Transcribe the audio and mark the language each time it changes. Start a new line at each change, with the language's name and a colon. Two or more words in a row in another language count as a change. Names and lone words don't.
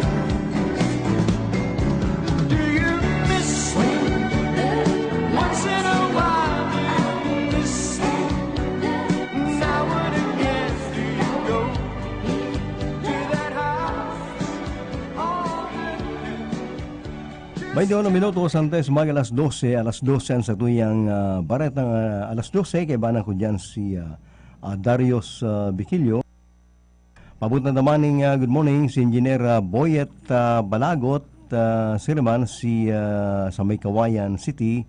English: Do you miss me? Once in a while, do you miss me? Now and again, do you go to that house on the hill?
Bikol: 21 minutos antes mag alas 12 ang sa tuyang baretang alas 12 kay bana ko dyan si Darius Bikilio. Pabutan naman ng
English: good morning
Bikol: si Engineer Boyet Balagot, Siriman si sa May Kawayan City.